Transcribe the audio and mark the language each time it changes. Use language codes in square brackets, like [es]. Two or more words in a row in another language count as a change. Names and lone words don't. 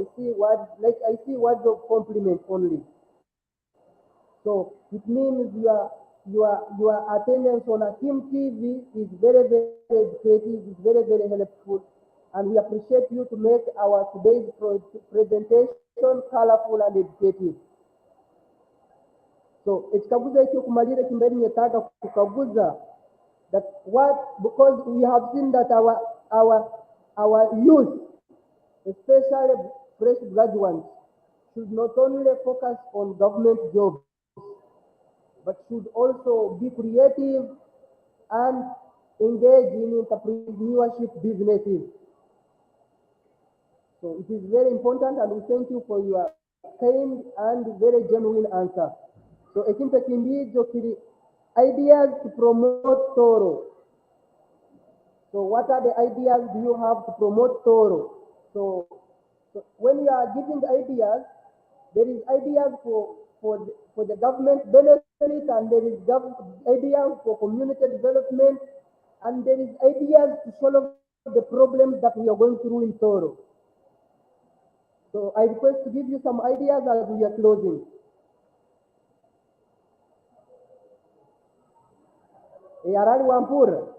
[en] I see words of compliment only. So it means your attendance on Akim TV is very, very educative, is very, very helpful. And we appreciate you to make our today's presentation colorful and educative. So [ttj] ekikaguzo ekyokumalira kimbere nyetaaga kukaguza [en] that what, because we have seen that our youth, especially fresh graduates, should not only focus on government jobs, but should also be creative and engage in entrepreneurship businesses. So it is very important, and we thank you for your kind and very genuine answer. So [ttj] ekimpe kimbijo kiri [en] ideas to promote Tooro. So what are the ideas do you have to promote Tooro? So when you are giving ideas, there is ideas for the government benefit, and there is ideas for community development, and there is ideas to solve the problems that we are going through in Tooro. So I request to give you some ideas as we are closing. Arali Wampur.